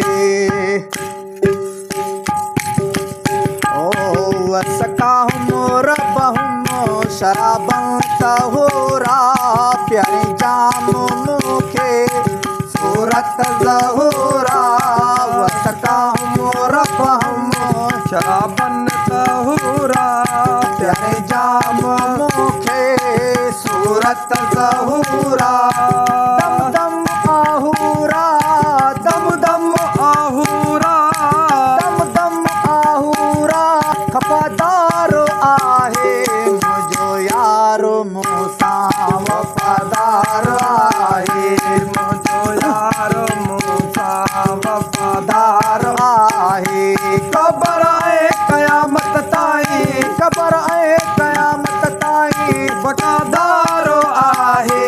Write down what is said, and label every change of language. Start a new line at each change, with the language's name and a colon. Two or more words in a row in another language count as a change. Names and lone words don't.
Arabic: وسقاهم ربهم شرابا طهورا,
Sindhi: प्यारी जाम मूंखे सूरत ज़हूरा।
Arabic: وسقاهم ربهم شرابا طهورا,
Sindhi: प्यारी जाम मूंखे सूरत ज़हूरा। दम दम आहूरा, दम दम आहूरा, दम दम आहूरा वफ़ादारो आहे। मुंहिंजो यारो मूंसां वफ़ादारो आहे, मुंहिंजो यारो मूंसां वफ़ादारो आहे। क़बर ऐं क़यामत ताईं, क़बर ऐं क़यामत ताईं वफ़ादारो आहे।